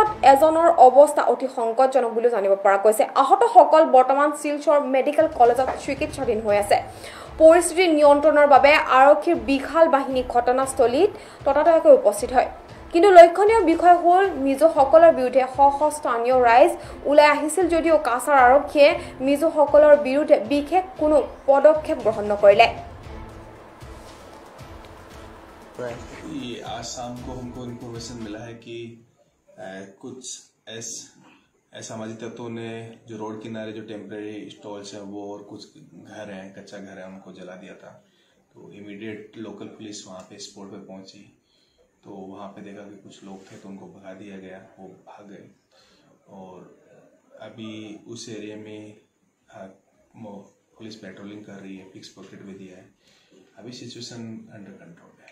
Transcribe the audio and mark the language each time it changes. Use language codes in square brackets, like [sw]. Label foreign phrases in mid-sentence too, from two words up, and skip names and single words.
[as] এজনৰ অৱস্থা অতি সংকটজনক বুলি জানিব পৰা গৈছে আহতসকল বৰ্তমান শিলচৰ মেডিকেল কলেজত চিকিৎসাধীন হৈ আছে পৰিস্থিতি নিয়ন্ত্ৰণৰ বাবে আৰক্ষীৰ বিশাল বাহিনী ঘটনাস্থলীত ততাতৈয়াকৈ উপস্থিত হয় কিন্তু লক্ষণীয় বিষয় হ'ল মিজোসকলৰ বিৰুদ্ধে স্থানীয় ৰাইজ ওলাই আহিছিল যদিও কাছাৰ আৰক্ষীয়ে মিজোসকলৰ বিৰুদ্ধে বিশেষ কোনো পদক্ষেপ গ্ৰহণ নকৰিলে [hi] आज शाम को हमको इन्फॉर्मेशन मिला है कि कुछ असामाजिक तत्वों ने जो रोड किनारे जो [en] temporary stalls [hi] हैं वो और कुछ घर हैं कच्चा घर है उनको जला दिया था तो [en] immediate local police [hi] वहाँ पे स्पॉट पे पहुंची तो वहाँ पे देखा कि कुछ लोग थे तो उनको भगा दिया गया वो भाग गए और अभी उस एरिया में [en] police patrolling [hi] कर रही है [en] fix pocket [hi] भी दिया है अभी [en] situation under control [hi] है